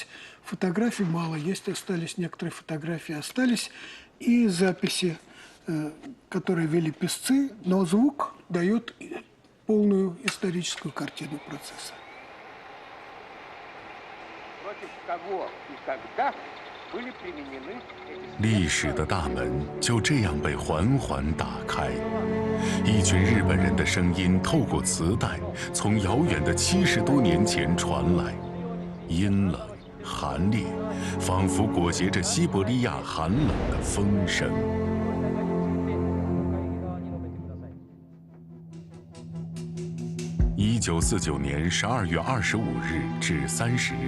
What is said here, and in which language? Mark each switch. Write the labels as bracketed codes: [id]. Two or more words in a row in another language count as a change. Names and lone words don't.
[ru] Фотографий мало есть, остались некоторые фотографии, остались и записи, которые вели писцы, но звук дает полную историческую картину процесса. Против кого и когда были применены [zh] 历史的大门就这样被缓缓打开，一群日本人的声音透过磁带，从遥远的70多年前传来，阴冷、寒冽，仿佛裹挟着西伯利亚寒冷的风声。1949年12月25日至30日。